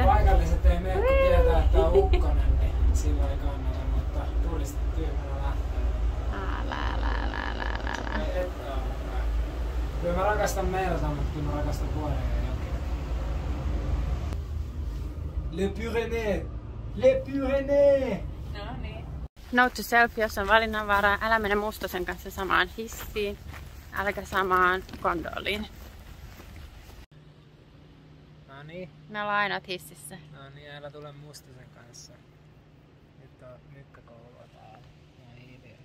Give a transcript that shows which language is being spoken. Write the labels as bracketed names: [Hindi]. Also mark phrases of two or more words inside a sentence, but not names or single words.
[Finnish] Paikalliset ei mene, kun tietää, että on ukkonen, niin silloin ei kannata, mutta tuulista tyhmänä lähtee. Kyllä mä rakastan merta, mutta kyllä mä rakastan vuoria ja jokea. [French] Le Pyrénées! Les Pyrénées! [Finnish] No niin. [English] Note to self, [Finnish] jos on valinnanvaraa, älä mene Mustosen kanssa samaan hissiin, äläkä samaan kondoliin. No niin. Me ollaan aina hississä. No niin, älä tule Mustosen kanssa. Nyt on mykkäkoulua täällä. Ja hiiliä.